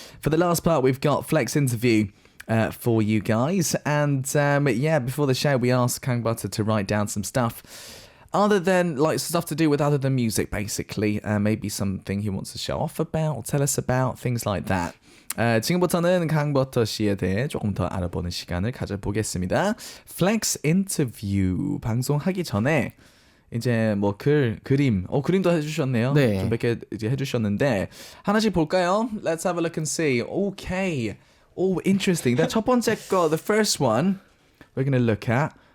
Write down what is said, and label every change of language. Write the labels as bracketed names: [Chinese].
[English] For the last part, we've got Flex interview for you guys, and before the show, we asked Kang Butter to write down some stuff. Other than, like, stuff to do with other than music, basically. Maybe something he wants to show off about, or tell us about, things like that. [Korean] 지금부터는 강버터 씨에 대해 조금 더 알아보는 시간을 가져보겠습니다. Flex 인터뷰 방송하기 전에 이제 뭐 그림, 그림도 해주셨네요. 네. 좀 몇 개 이제 해주셨는데 하나씩 볼까요? [English] Let's have a look and see. Okay. Oh, interesting. [Korean] 첫 번째 거, [English] the first one we're going to look at.